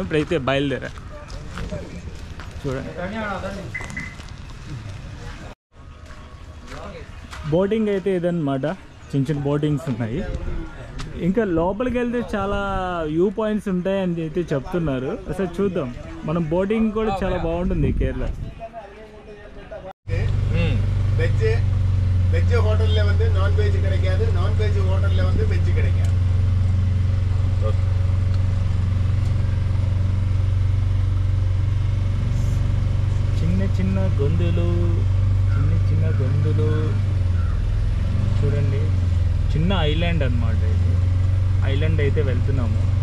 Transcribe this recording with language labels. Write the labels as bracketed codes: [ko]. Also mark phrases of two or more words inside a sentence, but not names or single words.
[te] ఇప్పుడైతే బయలుదేరా. చూడండి, బోటింగ్ అయితే ఇదన్నమాట. చిన్న బోటింగ్స్ ఉన్నాయి. ఇంకా లోపలికి వెళ్తే చాలా [en] view points [te] ఉంటాయని అయితే చెప్తున్నారు. అసలు చూద్దాం. మనం బోటింగ్ కూడా చాలా బాగుంటుంది కేరళ. [en] veg hotelல [ta] வந்து [en] non veg [ta] கிடைக்காது, [en] non veg hotelல [ta] வந்து வெஜ் கிடைக்காது. [te] చిన్న గొంతులు చూడండి. చిన్న ఐలాండ్ అన్నమాట ఇది. ఐలాండ్ అయితే వెళ్తున్నాము.